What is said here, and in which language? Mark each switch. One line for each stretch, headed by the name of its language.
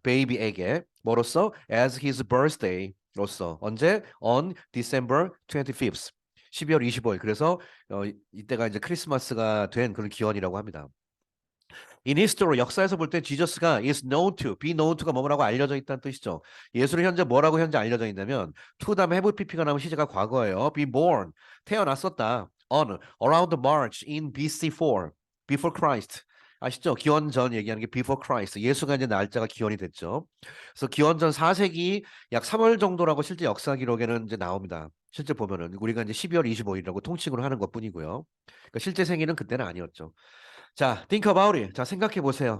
Korean: 베이비에게 뭐로써 as his birthday로서 언제 on December 25th 12월 25일 그래서 이때가 이제 크리스마스가 된 그런 기원이라고 합니다. In history 역사에서 볼 때 지저스가
English: is known to, be known to
Korean: 가 뭐라고 알려져 있다는 뜻이죠. 예수는 현재 뭐라고 현재 알려져 있냐면 to 다음에 have pp가 나오면 시제가 과거예요.
English: be born
Korean: 태어났었다.
English: on around March in BC4 before Christ
Korean: 아시죠? 기원전 얘기하는 게 before Christ 예수가 이제 날짜가 기원이 됐죠. 그래서 기원전 4세기 약 3월 정도라고 실제 역사 기록에는 이제 나옵니다. 실제 보면은 우리가 이제 12월 25일이라고 통칭으로 하는 것뿐이고요. 그러니까 실제 생일은 그때는 아니었죠. 자,
English: think about it.
Korean: 자, 생각해 보세요.